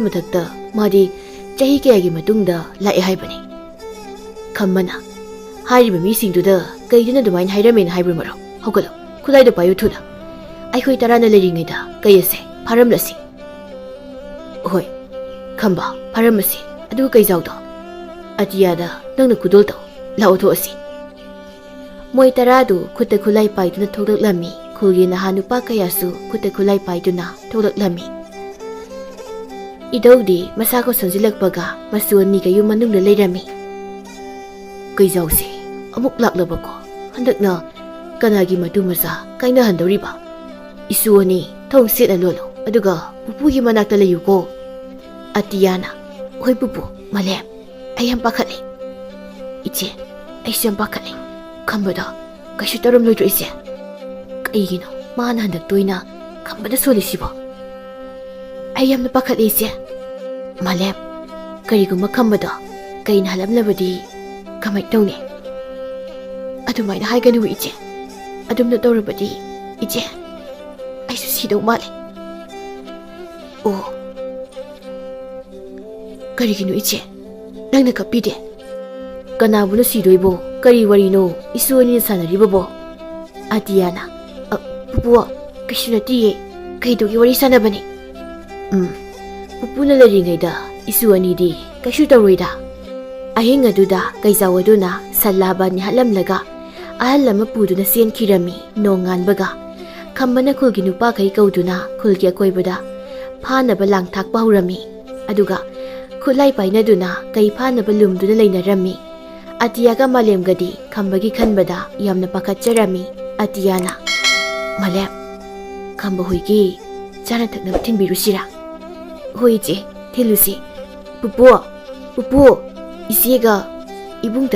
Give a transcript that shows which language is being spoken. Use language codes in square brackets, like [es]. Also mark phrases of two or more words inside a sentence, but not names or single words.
[mni] ꯃꯊꯛꯇ ꯃꯥꯗꯤ ꯆꯍꯤ ꯀꯌꯥꯒꯤ ꯃꯇꯨꯡꯗ ꯂꯥꯛꯑꯦ ꯍꯥꯏꯕꯅꯤ ꯈꯝꯕꯅ ꯍꯥꯏꯔꯤꯕ ꯃꯤꯁꯤꯡꯗꯨꯗ ꯀꯩꯗꯨꯅ ꯑꯗꯨꯃꯥꯏꯅ ꯍꯥꯏꯔꯝꯃꯦꯅ ꯍꯥꯏꯕ꯭ꯔꯣ ꯃꯔꯨꯞ ꯍꯧꯒꯠꯂꯣ ꯈꯨꯠꯂꯥꯏꯗꯣ ꯄꯥꯏꯌꯨ ꯊꯨꯅ ꯑꯩꯈꯣꯏ 10ꯅ ꯂꯩꯔꯤꯉꯩꯗ ꯀꯩ ꯑꯁꯦ ꯐꯥꯔꯝꯂꯁꯤ ꯍꯣꯏ ꯈꯝꯕ ꯐꯥꯔꯝꯃꯁꯤ ꯑꯗꯨꯒ ꯀꯩꯖꯥꯎꯗꯣ ꯑꯇꯤꯌꯥꯗ ꯅꯪꯅ ꯈꯨꯗꯣꯜ ꯇꯧ ꯂꯥꯛꯑꯣ ꯊꯣꯛꯑꯁꯤ ꯃꯣꯏ 10ꯗꯨ ꯈꯨꯠꯇ ꯈꯨꯠꯂꯥꯏ ꯄꯥꯏꯗꯨꯅ ꯊꯣꯛꯂꯛꯂꯝꯃꯤ ꯈꯨꯜꯒꯤ ꯅꯍꯥ ꯅꯨꯄꯥ ꯀꯌꯥꯁꯨ ꯈꯨꯠꯇ ꯈꯨꯠꯂꯥꯏ ꯄꯥꯏꯗꯨꯅ ꯊꯣꯛꯂꯛꯂꯝꯃꯤ ꯏꯗꯧꯗꯤ ꯃꯁꯥꯒ ꯁꯣꯟꯖꯤꯜꯂꯛꯄꯒ ꯃꯁꯨ ꯑꯅꯤꯒ ꯌꯨꯝ ꯃꯅꯨꯡꯗ ꯂꯩꯔꯝꯃꯤ ꯀꯩꯖꯥꯎꯁꯦ ꯑꯃꯨꯛ ꯂꯥꯛꯂꯕꯀꯣ ꯍꯟꯗꯛꯅ ꯀꯅꯥꯒꯤ ꯃꯇꯨ ꯃꯆꯥ ꯀꯥꯏꯅꯍꯟꯗꯧꯔꯤꯕ 이수 언니 ꯊꯣꯡ ꯁꯦꯠꯅ ꯂꯣꯜꯂꯨ ꯑꯗꯨꯒ ꯄꯨꯄꯨꯒꯤ ꯃꯅꯥꯛꯇ ꯂꯩꯌꯨꯀꯣ ꯑꯇꯤꯌꯥꯅ ꯍꯣꯏ ꯄꯨꯄꯨ ꯃꯥꯂꯦꯝ ꯑꯩ ꯌꯥꯝ ꯄꯥꯈꯠꯂꯦ 이제 ꯑꯩꯁꯨ ꯌꯥꯝ ꯄꯥꯈꯠꯂꯦ ꯈꯝꯕꯗꯣ ꯀꯩꯁꯨ ꯇꯧꯔꯝꯂꯣꯏꯗ꯭ꯔꯣ 이제 ꯀꯩꯒꯤꯅꯣ ꯃꯥꯅ ꯍꯟꯗꯛ ꯇꯣꯏꯅ ꯈꯝꯕꯗ ꯁꯣꯜꯂꯤꯁꯤꯕꯣ ꯑꯩ ꯌꯥꯝꯅ ꯄꯥꯈꯠꯂꯦ 이제 ꯃꯥꯂꯦꯝ ꯀꯔꯤꯒꯨꯝꯕ ꯈꯝꯕꯗꯣ ꯀꯩꯅ ꯍꯜꯂꯝꯂꯕꯗꯤ ꯀꯃꯥꯏꯅ ꯇꯧꯅꯤ ꯑꯗꯨꯃꯥꯏꯅ ꯍꯥꯏꯒꯅꯨ 이제 ꯑꯗꯨꯝꯅ ꯇꯧꯔꯕꯗꯤ 이제 ꯑꯩꯁꯨ ꯁꯤꯗꯧ ꯃꯥꯜꯂꯦ ꯑꯣ ꯀꯔꯤꯒꯤꯅꯣ 이제 ꯅꯪꯅ ꯀꯞꯄꯤꯗꯦ ꯀꯅꯥꯕꯨꯅ ꯁꯤꯗꯣꯏꯕꯣ ꯀꯔꯤ ꯋꯥꯔꯤꯅꯣ 이수 언니ꯅ ꯁꯥꯟꯅꯔꯤꯕꯕꯣ ꯑꯇꯤꯌꯥꯅ ꯄꯨꯄꯨ ꯀꯩꯁꯨ ꯅꯠꯇꯤꯌꯦ ꯀꯩꯗꯧꯒꯤ ꯋꯥꯔꯤ ꯁꯥꯟꯅꯕꯅꯤ ꯄꯨꯄꯨꯅ ꯂꯩꯔꯤꯉꯩꯗ 이수 언니ꯗꯤ ꯀꯩꯁꯨ ꯇꯧꯔꯣꯏꯗ ꯑꯍꯤꯡ ꯑꯗꯨꯗ ꯀꯩꯖꯥꯎ ꯑꯗꯨꯅ ꯁꯟ ꯂꯥꯕꯅꯤ ꯍꯥꯠꯂꯝꯂꯒ ꯑꯍꯜ ꯑꯃ ꯄꯨꯗꯨꯅ ꯆꯦꯟꯈꯤꯔꯝꯃꯤ ꯅꯣꯡꯉꯥꯟꯕꯒ ꯈꯝꯕꯅ ꯈꯨꯜꯒꯤ ꯅꯨꯄꯥꯈꯩ ꯀꯧꯗꯨꯅ ꯈꯨꯜꯒꯤ ꯑꯀꯣꯏꯕꯗ ꯐꯥꯅꯕ ꯂꯥꯡꯊꯥꯛꯄ ꯍꯧꯔꯝꯃꯤ ꯑꯗꯨꯒ ꯈꯨꯠꯂꯥꯏ ꯄꯥꯏꯅꯗꯨꯅ ꯀꯩ ꯐꯥꯅꯕ ꯂꯨꯝꯗꯨꯅ ꯂꯩꯅꯔꯝꯃꯤ ꯑꯇꯤꯌꯥꯒ ꯃꯥꯂꯦꯝꯒꯗꯤ ꯈꯝꯕꯒꯤ ꯈꯟꯕꯗ ꯌꯥꯝꯅ ꯄꯥꯈꯠꯆꯔꯝꯃꯤ ꯑꯇꯤꯌꯥꯅ ꯃꯥꯂꯦꯝ ꯈꯝꯕ ꯍꯣꯏꯒꯤ ꯆꯥꯅ ꯊꯛꯅꯕ ꯊꯤꯟꯕꯤꯔꯨꯁꯤꯔꯥ ꯍꯣꯏ ꯏꯆꯦ ꯊꯤꯜꯂꯨꯁꯤ ꯄꯨꯄꯨ ꯏꯆꯦꯒ ꯏꯕꯨꯡ